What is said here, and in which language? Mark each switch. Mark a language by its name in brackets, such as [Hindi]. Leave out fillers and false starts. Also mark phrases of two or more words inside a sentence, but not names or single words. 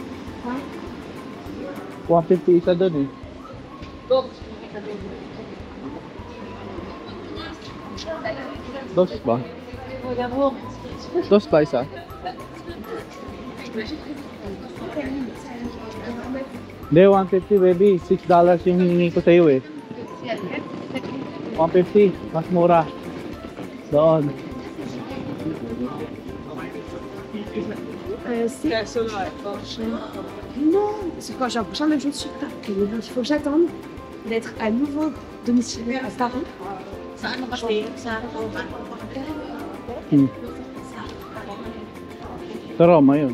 [Filipino] 150 isa doon eh. Dos ba? Dos ba isa? Hindi, 150 baby. $6 yung hiningi ko sa'yo eh. 150, mas mura. Doon. [French] Non, c'est quoi? J'ai l'impression de la même chose sur Paris. Il faut que j'attende d'être à nouveau domicilié à Paris. [Filipino] Sa ano kasi? Sa Roma. Sa Roma yun.